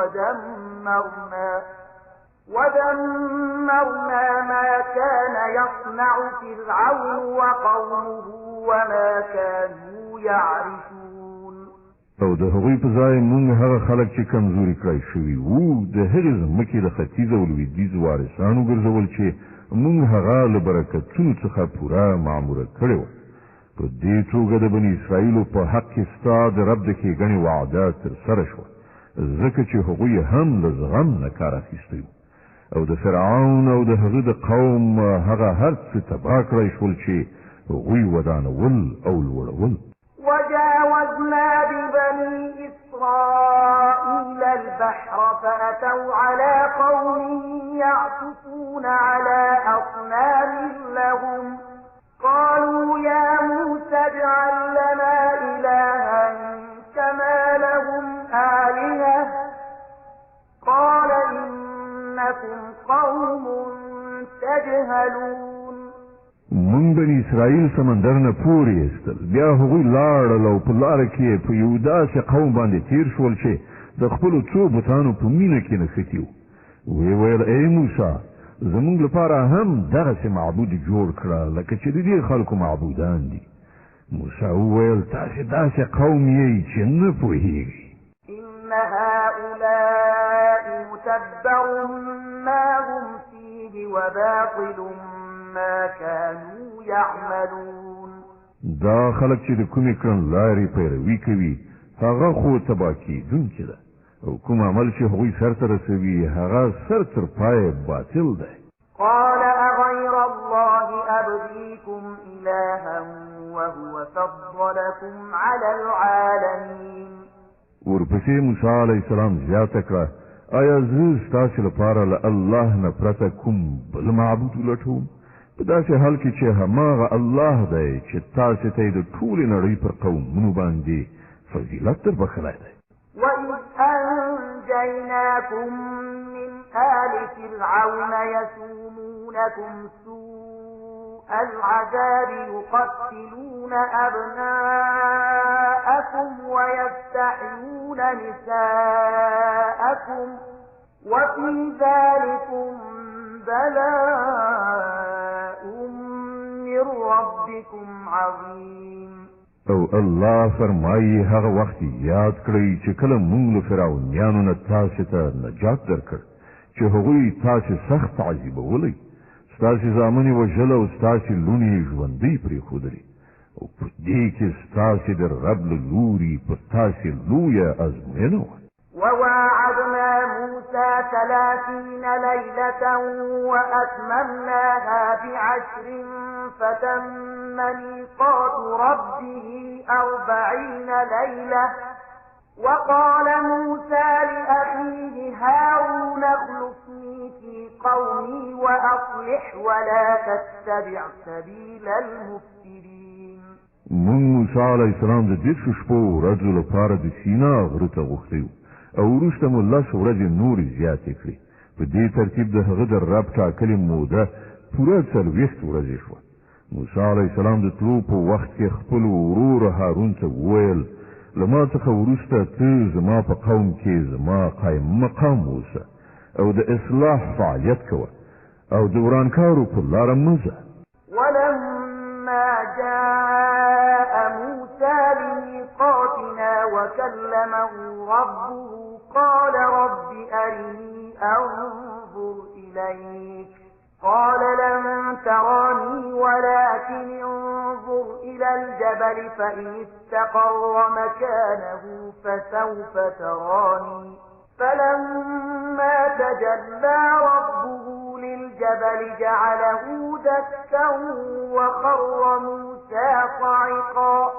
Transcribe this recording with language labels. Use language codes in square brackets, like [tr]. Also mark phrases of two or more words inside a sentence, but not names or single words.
[ar] ودمرنا ما كان يصنع فرعون وقومه وما كانوا يعرشون [ps] او د هغوی په ځای موږ هغه خلک چې کمزوري کړای شوي وو د هغې ځمکې د ختیځ او لویدیځ وارثان وګرځول چې موږ هغه له برکتونو څخه پوره معموره کړې وه په دې توګه د بني اسرائیلو په حق کې ستا د رب د ښېګڼې وعده ترسره شوه ځکه چې هغوی هم له زغم نه کار اخیستی وو او د فرعون او د هغه د قوم هغه هر څه تباه کړی شول چې هغوی ودانول او لوړول [ar] وجاوزنا ببني إسرائيل البحر فأتوا على قوم يعكفون على أصنام لهم قالوا يا موسى اجعل لنا إلها كما لهم آلهة قال إنكم قوم تجهلون [ps] من بني اسرائیل سمندر نه پورې ایستل بیا هغوی لاړل او په لاره کې په یو داسې قوم باندې تیر شول چې د خپلو څو بتانو په مینه کې نښتي وو ویې ویل ای موسی زموږ لپاره هم دغسې معبود جوړ کړه لکه چې د دې خلکو معبودان دي موسی وویل تاسې داسې قوم یې چې نه پوهېږئ [ar] إن هؤلاء متبر ما هم فيه وباطل ما كانوا يعملون [ps] دا خلک چې د کومې کړنلارې پیروي کوي هغه خو تباه کېدونکې ده او کوم عمل چې هغوی سرته رسوي هغه سر تر پایه باطل دی [ar] قال أغير الله أبغيكم إلها وهو فضلكم على العالمين [ps] ورپسې موسی [ar] علیه السلام [ps] زیاته کړه آیا زه ستاسې لپاره له الله نه پرته کوم بل معبود ولټوم په داسې حال کې چې هماغه الله دی چې تاسې ته یې د ټولې نړۍ پر قومونو باندې فضیلت در بخلی دی [ar] وإذ أنجيناكم من آل فرعون يسومونكم سوء العذاب يقتلون أبناءكم ويستحيون نساءكم وفي ذلكم بلاء من ربكم عظيم [ps] او الله فرمایي هغه وخت یاد کړئ چې کله موږ له فرعونیانو نه تاسې ته نجات درکړ چې هغوی تاسې سخت تعذیبولی ستاسې زامن یې وژل او ستاسې لوڼې یې ژوندۍ پرېښودلې او په دې کې ستاسې د رب له لوري پر تاسې لویه ازموینه وه [ar] وواعدنا موسى 30 ليلة وأتممناها ب10 فتم ميقات ربه 40 ليلة وقال موسى لأخيه هارون اخلفني في قومي وأصلح ولا تتبع سبيل المفسدين [ps] موسی [ar] علیه السلام [ps] د 10 شپو ورځو لپاره د سینا غره ته غوښتی او وروسته مو 10 ورځې نورې زیاتې کړې. په دې ترتیب د هغه د رب ټاکلې موده پوره 40 ورځې شوه. موسی [ar] علیه السلام [ps] د تلو په وخت کې خپل ورور هارون ته وویل له ما څخه وروسته ته زما په قوم کې زما قایم مقام اوسه او د اصلاح فعالیت کوه او د ورانکارو په لاره مه ځه. [ar] ولما جاء موسى لميقاتنا وكلمه ربه قال رب أرني أنظر إليك قال لن تراني ولكن انظر إلى الجبل فإن استقر مكانه فسوف تراني فلما تجلى ربه للجبل جعله دكا وخر موسى صعقا